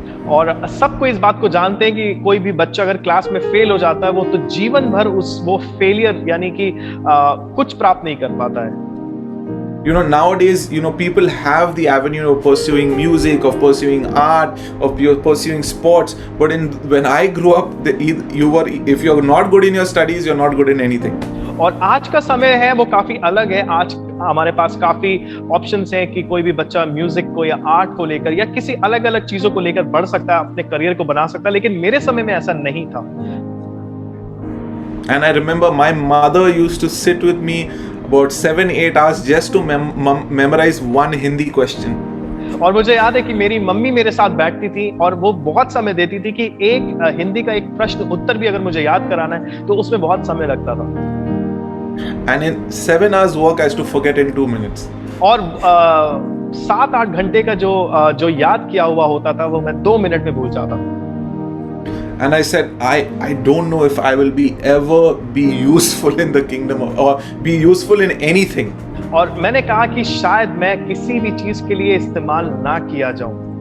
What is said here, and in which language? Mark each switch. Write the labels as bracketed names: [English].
[Hindi] और सबको इस बात को जानते हैं कि कोई भी बच्चा अगर क्लास में फेल हो जाता है वो तो जीवन भर वो फेलियर यानी कि कुछ प्राप्त नहीं कर पाता है। [English] Nowadays, people have the avenue of pursuing music, of pursuing art, of pursuing sports. But when I grew up, if you're not good in your studies, you're not good in anything. [Hindi] और आज का समय है वो काफी अलग है। आज हमारे पास काफी ऑप्शंस हैं कि कोई भी बच्चा म्यूजिक को या आर्ट को लेकर या किसी अलग अलग चीजों को लेकर बढ़ सकता है, अपने करियर को बना सकता है, लेकिन मेरे समय में ऐसा नहीं था। [English] And I remember my mother used to sit with me about 7-8 hours just to memorize one Hindi question. [Hindi] और मुझे याद है कि मेरी मम्मी मेरे साथ बैठती थी और वो बहुत समय देती थी कि एक हिंदी का एक प्रश्न उत्तर भी अगर मुझे याद कराना है तो उसमें बहुत समय लगता था। [English] And in 7 hours work I used to forget in 2 minutes. [Hindi] और 7-8 घंटे का जो याद किया हुआ होता था वो मैं 2 मिनट में भूल जाता था। [English] And I said, I don't know if I will ever be useful in the kingdom or be useful in anything. [Hindi] और मैंने कहा कि शायद मैं किसी भी चीज के लिए इस्तेमाल ना किया जाऊं।